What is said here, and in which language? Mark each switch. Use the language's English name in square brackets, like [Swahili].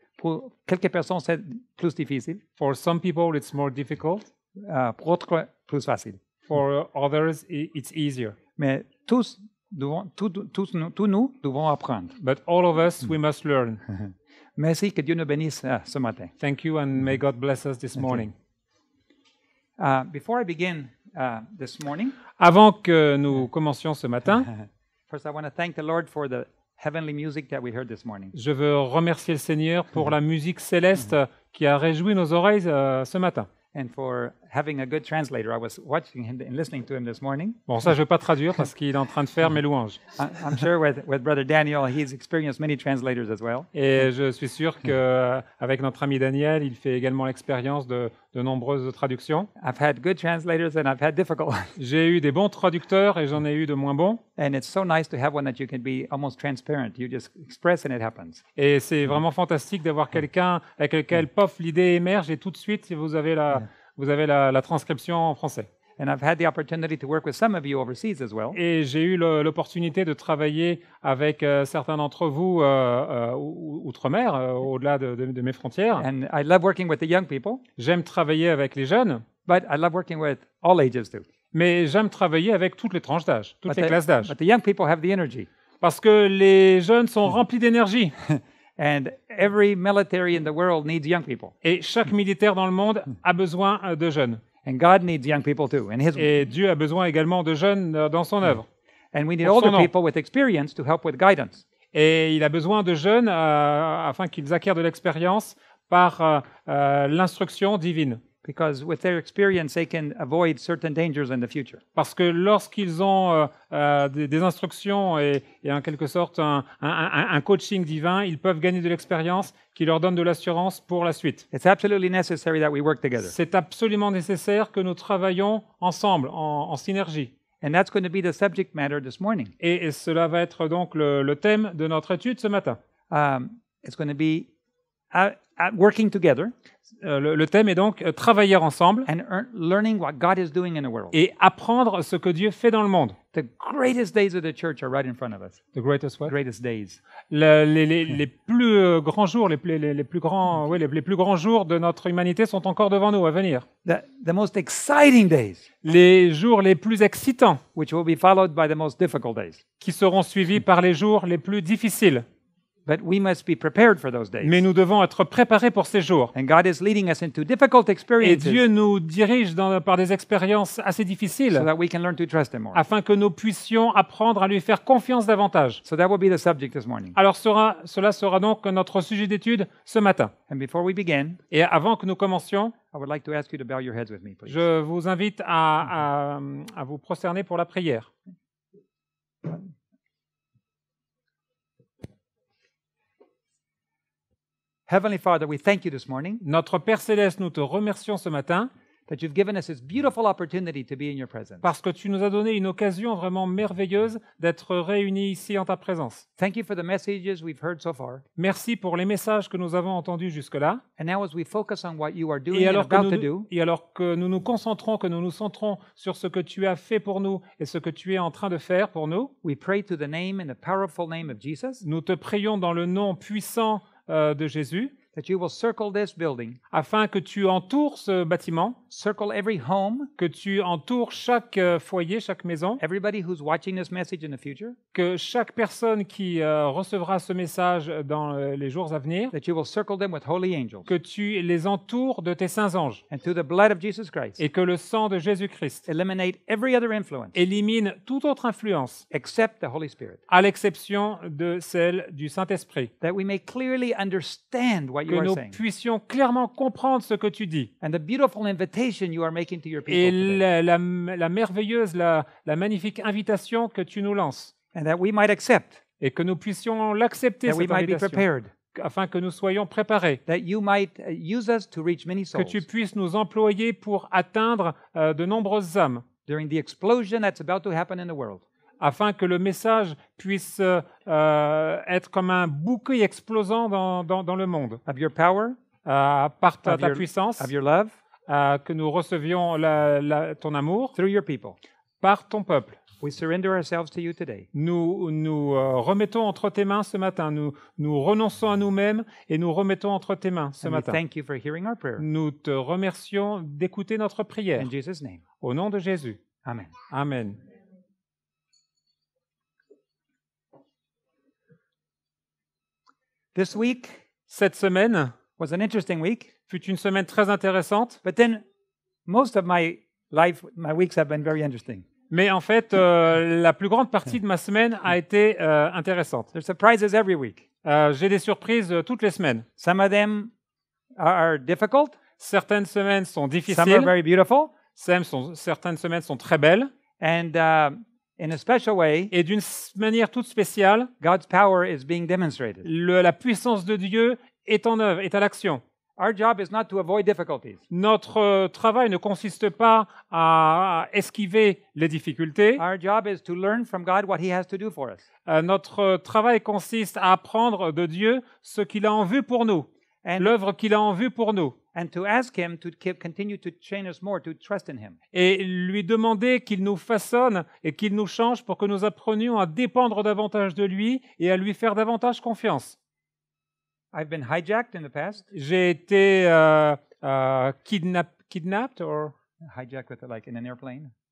[French] Pour quelques personnes, c'est plus difficile. [English] For some people, it's more difficult. [French] Pour d'autres, plus facile. [English] For others, it's easier. [French] Mais tous nous devons apprendre. [English] But all of us, we must learn. [French] Merci, que Dieu nous bénisse ce matin. [English] Thank you, and may God bless us this morning. Before I begin this morning, [French] Avant que nous commencions ce matin, [English] first I want to thank the Lord for the heavenly music that we heard this morning. [French] je veux remercier le Seigneur pour la musique céleste qui a réjoui nos oreilles ce matin. [English] And for having a good translator. I was watching him and listening to him this morning. [French] Bon, ça, je ne vais pas traduire parce qu'il est en train de faire mes louanges. [English] I'm sure with Brother Daniel, he's experienced many translators as well. [French] Et je suis sûr qu'avec notre ami Daniel, il fait également l'expérience de nombreuses traductions. [English] I've had good translators and I've had difficult ones. [French] J'ai eu des bons traducteurs et j'en ai eu de moins bons. [English] And it's so nice to have one that you can be almost transparent. You just express and it happens. [French] Et c'est vraiment fantastique d'avoir quelqu'un avec lequel, pof, l'idée émerge et tout de suite, vous avez la transcription en français. [English] And I've had the opportunity to work with some of you overseas as well. [French] Et j'ai eu l'opportunité de travailler avec certains d'entre vous outre-mer, au-delà de mes frontières. [English] And I love working with the young people, [French] J'aime travailler avec les jeunes, [English] but I love working with all ages too. [French] mais j'aime travailler avec toutes les tranches d'âge, toutes les classes d'âge. [English] But the young people have the energy. [French] Parce que les jeunes sont remplis d'énergie. [English] And every military in the world needs young people. [French] Et chaque militaire dans le monde a besoin de jeunes. [English] And God needs young people too. [French] Et Dieu a besoin également de jeunes dans son œuvre. [English] And we need [French] Pour son [English] older [French] nom. [English] people with experience to help with guidance. [French] Et il a besoin de jeunes afin qu'ils acquièrent de l'expérience par l'instruction divine. [English] Because with their experience, they can avoid certain dangers in the future. [French] Parce que lorsqu'ils ont des instructions et en quelque sorte un coaching divin, ils peuvent gagner de l'expérience qui leur donne de l'assurance pour la suite. [English] It's absolutely necessary that we work together. [French] C'est absolument nécessaire que nous travaillions ensemble, en synergie. [English] And that's going to be the subject matter this morning. [French] Et cela va être donc le thème de notre étude ce matin. [English] It's going to be working together [French] Le thème est donc travailler ensemble [English] and learning what God is doing in the world. [French] et apprendre ce que Dieu fait dans le monde. [English] The greatest days of the church are right in front of us. The greatest what? Greatest days. [French] Les plus grands jours, les plus grands jours de notre humanité sont encore devant nous à venir. [English] The most exciting days, [French] Les jours les plus excitants, [English] which will be followed by the most difficult days. [French] qui seront suivis par les jours les plus difficiles. [English] But we must be prepared for those days. [French] Mais nous devons être préparés pour ces jours. [English] And God is leading us into difficult [French] Et [English] experiences [French] Dieu nous dirige par des expériences assez [English] so [French] difficiles [English] that we can learn to trust Him more. [French] afin que nous puissions apprendre à lui faire confiance davantage. [English] So that will be the subject this morning. [French] Alors cela sera donc notre sujet d'étude ce matin. [English] And before we begin, [French] Et avant que nous commencions, [English] I would like to ask you to bow your heads with me, please. [French] je vous invite à vous prosterner pour la prière. [English] Heavenly Father, we thank you this morning [French] Notre Père Céleste, nous te remercions ce matin [English] that you've given us this beautiful opportunity to be in your presence. [French] parce que tu nous as donné une occasion vraiment merveilleuse d'être réunis ici en ta présence. [English] Thank you for the messages we've heard so far. [French] Merci pour les messages que nous avons entendus jusque-là. [English] And now as we focus on what you are doing [French] Et [English] and [French] alors, [English] about to do, [French] que nous nous concentrons, que nous nous centrons sur ce que tu as fait pour nous et ce que tu es en train de faire pour nous, [English] we pray to the name and the powerful name of Jesus [French] nous te prions dans le nom puissant de Jésus, [English] that you will circle this building, [French] afin que tu entoures ce bâtiment, [English] circle every home, [French] que tu entoures chaque foyer, chaque maison, [English] everybody who's watching this message in the future, [French] que chaque personne qui recevra ce message dans les jours à venir, [English] that you will circle them with holy angels, [French] que tu les entoures de tes saints anges [English] and through the blood of Jesus Christ, [French] et que le sang de Jésus-Christ [English] eliminate every other influence [French] élimine toute autre influence, [English] except the Holy Spirit, [French] à l'exception de celle du Saint-Esprit. [English] that we may clearly understand what you [French] Que [English] are [French] nous [English] saying [French] puissions clairement comprendre ce que tu dis. [English] and the beautiful invitation you are making to your people [French] Et [English] today, [French] la merveilleuse, la magnifique invitation que tu nous lances. [English] and that we might accept, [French] Et que nous puissions l'accepter, [English] that we [French] cette [English] might be [French] invitation, [English] prepared, [French] afin que nous soyons préparés. [English] that you might use us to reach many [French] Que [English] souls [French] tu puisses nous employer pour atteindre de nombreuses âmes, [English] during the explosion that's about to happen in the world. [French] afin que le message puisse être comme un bouquet explosant dans le monde, [English] Of your power, [French] par ta [English] your- [French] puissance, [English] of your love, [French] que nous recevions ton amour [English] through your people. [French] par ton peuple. [English] We surrender ourselves to you today. [French] Nous remettons entre tes mains ce matin, nous renonçons à nous-mêmes et nous remettons entre tes mains ce [English] And we [French] matin. [English] thank you for hearing our prayer. [French] Nous te remercions d'écouter notre prière. [English] In Jesus' name, [French] Au nom de Jésus. [English] amen. [French] Amen. [English] This week [French] Cette semaine [English] was an interesting week, [French] fut une semaine très intéressante, [English] but then most of my weeks have been very interesting. [French] mais en fait, la plus grande partie de ma semaine a été intéressante. [English] There's surprises every week. [French] J'ai des surprises toutes les semaines. [English] Some of them are difficult, [French] Certaines semaines sont [English] some are [French] difficiles, [English] very beautiful, [French] certaines semaines sont très belles, [English] and in a special way, [French] et d'une manière toute spéciale, [English] God's power is being demonstrated. [French] la puissance de Dieu est en œuvre, est à l'action. [English] Our job is not to avoid difficulties. [French] Notre travail ne consiste pas à esquiver les difficultés. [English] Our job is to learn from God what He has to do for us. [French] Notre travail consiste à apprendre de Dieu ce qu'il a en vue pour nous, [English] And, [French] l'œuvre qu'il a en vue pour nous, [English] and to ask Him to continue to train us more to trust in Him. [French] et lui demander qu'il nous façonne et qu'il nous change pour que nous apprenions à dépendre davantage de lui et à lui faire davantage confiance. [English] I've been hijacked in the past. [French] J'ai été [English] kidnapped or... Hijacked with like in an airplane.